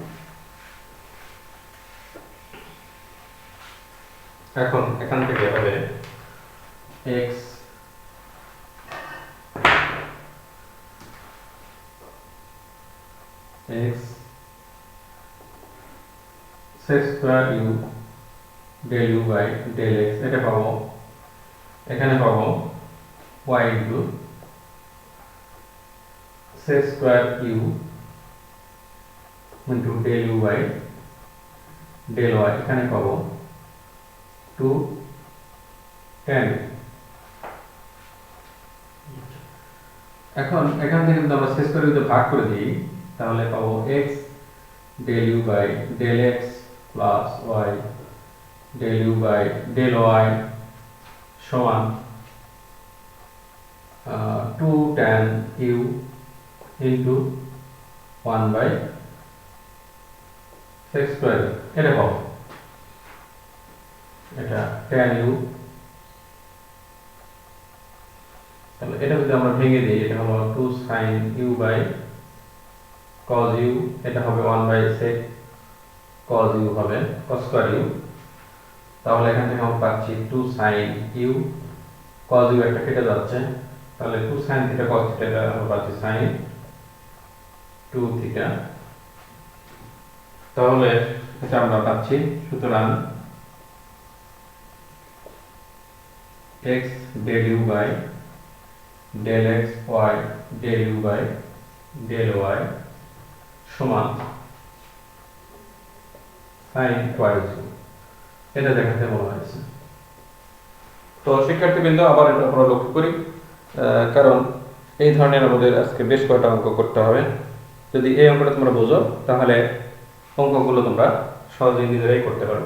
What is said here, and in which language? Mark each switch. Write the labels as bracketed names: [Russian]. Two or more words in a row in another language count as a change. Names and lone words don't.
[Bangla] এখন এখান থেকে হবে [English] x sec square u del u by del x, [Bangla] এটা পাবো, এখানে পাবো [English] y into sec square u into del u by del y, [Bangla] এখানে পাবো 2 tan। এখন এখান থেকে যদি আমরা [English] sec square u [Bangla] তে ভাগ করে দিই তাহলে পাবো [English] x del u by del x plus y del u by del y [Bangla] সমান [English] 2 tan u into 1 by sec square, [Bangla] এটা পাবো, এটা [English] tan u। [Bangla] তাহলে এটা যদি আমরা ভেঙে দিই, এটা হলো [English] 2 sin u by cos u, [Bangla] এটা হবে [English] 1 by sec cos u [Bangla] হবে [English] cos square u. [Bangla] তাহলে এখান থেকে আমরা পাচ্ছি [English] 2 sin u, cos u [Bangla] একটা কেটে যাচ্ছে, তাহলে [English] 2 sin theta cos theta, [Bangla] এটা আমরা পাচ্ছি [English] sin 2 theta. [Bangla] তাহলে এটা আমরা পাচ্ছি, সুতরাং [English] x del u by del x y del u by del y [Bangla] সমান [English] sin twice u, [Bangla] এটা দেখাতে বলা হয়েছে। তো শিক্ষার্থীবৃন্দ, আবার এটা আমরা লক্ষ্য করি, কারণ এই ধরনের আমাদের আজকে বেশ কয়েকটা অঙ্ক করতে হবে। যদি এই অঙ্কটা তোমরা বোঝো তাহলে অঙ্কগুলো তোমরা সহজেই নিজেরাই করতে পারবে।